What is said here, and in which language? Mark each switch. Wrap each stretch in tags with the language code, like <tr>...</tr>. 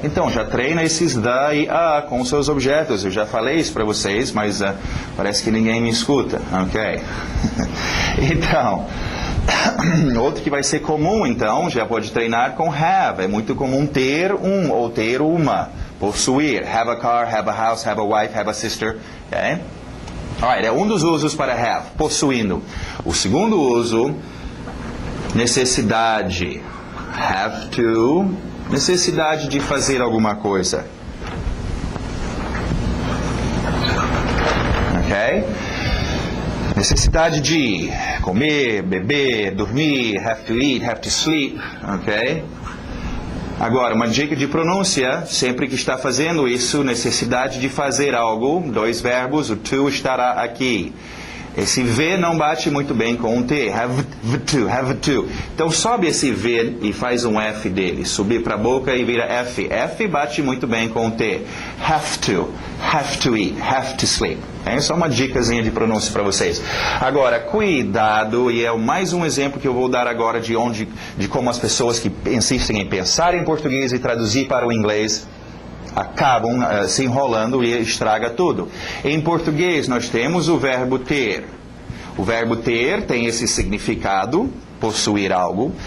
<pt>Então, já treina esses da e a com seus objetos. Eu já falei isso para vocês, mas parece que ninguém me escuta, ok? Então... Outro que vai ser comum, então, já pode treinar com have. É muito comum ter ou ter uma. Possuir.</pt> <en>Have a car, have a house, have a wife, have a sister. Okay?</en> <pt>Alright, é um dos usos para have, possuindo. O segundo uso, necessidade. Have to. Necessidade de fazer alguma coisa. Ok? Necessidade de comer, beber, dormir,</pt> <en>have to eat, have to sleep,</en> <pt>ok? Agora, uma dica de pronúncia, sempre que está fazendo isso, necessidade de fazer algo, dois verbos, o to estará aqui. Esse V não bate muito bem com um T,</pt> <en>have to.</en> <pt>Então sobe esse V e faz um F dele, subir para a boca e vira F. F bate muito bem com o T.</pt> <en>Have to eat, have to sleep.</en> <pt>É só uma dicasinha de pronúncia para vocês. Agora, cuidado, e é mais um exemplo que eu vou dar agora de como as pessoas que insistem em pensar em português e traduzir para o inglês acabam se enrolando e estraga tudo. Em português nós temos o verbo ter. O verbo ter tem esse significado, possuir algo.</pt>